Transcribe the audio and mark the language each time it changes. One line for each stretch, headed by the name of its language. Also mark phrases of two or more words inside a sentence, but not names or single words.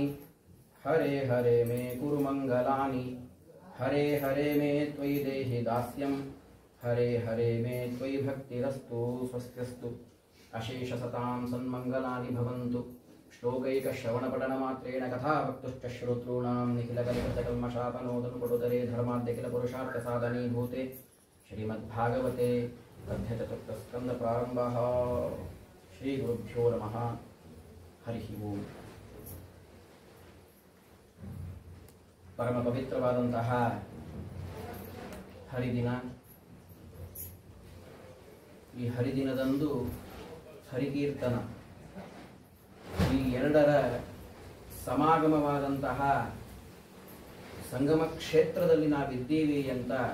Sanskrit: हरे हरे मे गुरुमङ्गलानि हरे हरे मे त्वयि देहि दास्यं हरे हरे मे त्वयि भक्तिरस्तु स्वस्त्यस्तु अशेषसतां सन्मङ्गलानि भवन्तु श्लोकैकश्रवणपठनमात्रेण कथावक्तुश्च श्रोतॄणां निखिलकलिकृतकल्मषापनोदनुपटुतरे धर्माद्यखिलपुरुषार्थसाधनीभूते श्रीमद्भागवते अध्यचतुर्थस्कन्धप्रारम्भः श्रीगुरुभ्यो नमः हरिः ओम्
Kannada: परमपवित्रवाದಂತಹ ಹರಿದಿನ ಈ ಹರಿದಿನದಂದು ಹರಿಕೀರ್ತನ ಈ ಎರಡರ ಸಮಾಗಮವಾದಂತಹ ಸಂಗಮ ಕ್ಷೇತ್ರದಲ್ಲಿ ನಾವಿದ್ದೀವಿ ಅಂತ